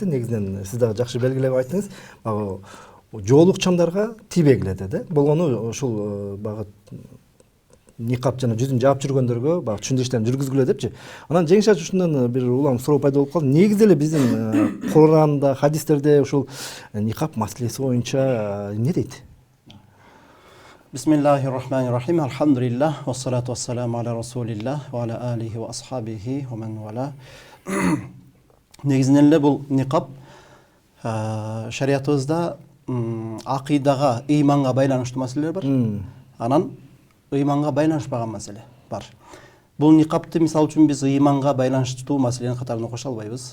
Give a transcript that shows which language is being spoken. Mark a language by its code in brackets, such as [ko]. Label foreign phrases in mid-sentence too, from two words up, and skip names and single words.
[ky] Негизинен сиз дагы жакшы белгилеп айттыңыз. Багы жоолук чамдарга тийбегиле деди. Болгону ушул багы никап жана жүзүн жаап жүргөндөргө багы түшүндүрүү иштерин жүргүзгүлө депчи. Анан Жеңиш Ажы ушундан бир улам суроо пайда болуп калды. Негизи эле биздин Куранда, хадистерде ушул никап маселеси боюнча эмне дейт? [ar] بسم الله الرحمن الرحيم. الحمد لله، والصلاة والسلام على رسول الله وعلى آله وأصحابه ومن والاه. [ky] Негизинен эле бул никап шариятыбызда акыйдага, ыйманга байланыштуу маселелер бар. Анан ыйманга байланышпаган маселе бар. Бул никапты мисал үчүн биз ыйманга байланыштуу маселенин катарына кошо албайбыз.